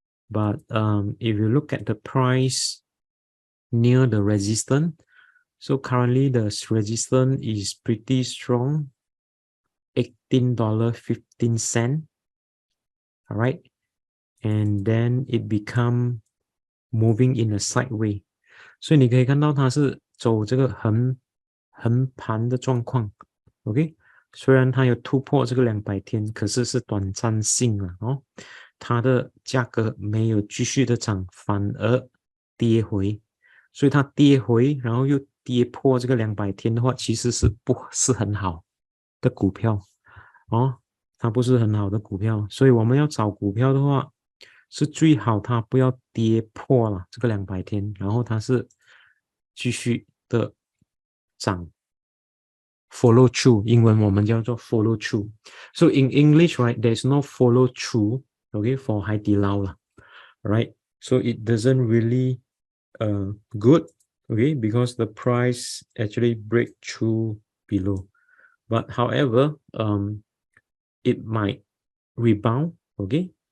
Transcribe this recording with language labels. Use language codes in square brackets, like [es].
[en] But if you look at the price near the resistance, so currently the resistance is pretty strong, $18.15. All right, and then it become moving in a sideways. [zh] 所以你可以看到它是走这个横盘的状况 ，OK。虽然它有突破这个200天，可是是短暂性了哦。它的价格没有继续的涨，反而跌回。所以它跌回，然后又跌破这个200天的话，其实是不是很好的股票哦。它不是很好的股票，所以我们要找股票的话，是最好它不要跌破了这个200天，然后它是继续的涨 follow through， 英文我们叫做 follow through. [en] So in English, right, there's no follow through, okay, for 海底捞啦 right? So it doesn't really good, okay, because the price actually break through below. But however, it might rebound, okay.